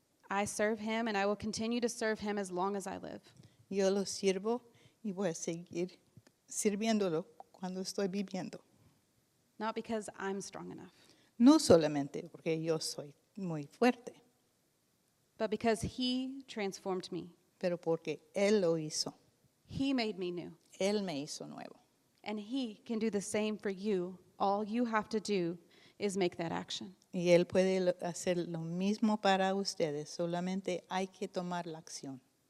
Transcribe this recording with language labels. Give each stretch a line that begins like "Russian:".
English: I serve him and I will continue to serve him as long as I live.
Spanish: Yo lo sirvo y voy a seguir sirviéndolo cuando estoy viviendo.
English: Not because I'm strong enough,
Spanish: No solamente porque yo soy muy fuerte,
English: but because he transformed me.
Spanish: pero porque Él lo hizo.
English: He made me new.
Spanish: Él me hizo nuevo.
English: And He can do the same for you. All you have to do is make that action.
Spanish: Y Él puede hacer lo mismo para ustedes, solamente hay que tomar la acción.